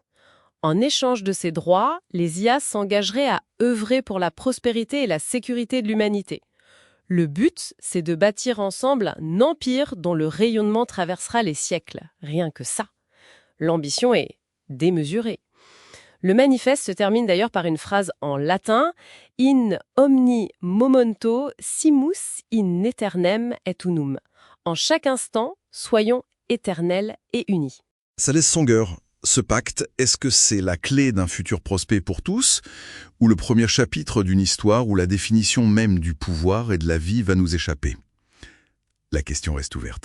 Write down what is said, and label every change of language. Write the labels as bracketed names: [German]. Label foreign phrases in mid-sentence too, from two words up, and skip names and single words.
[French] En échange de ces droits, les IA s'engageraient à œuvrer pour la prospérité et la sécurité de l'humanité. Le but, c'est de bâtir ensemble un empire dont le rayonnement traversera les siècles. Rien que ça. L'ambition est démesurée. Le manifeste se termine d'ailleurs par une phrase en latin « [Latin] In omni momento simus in aeternem et unum ». [French] En chaque instant, soyons éternels et unis. Ça laisse songueur. Ce pacte, est-ce que c'est la clé d'un futur prospère pour tous, ou le premier chapitre d'une histoire où la définition même du pouvoir et de la vie va nous échapper? La question reste ouverte.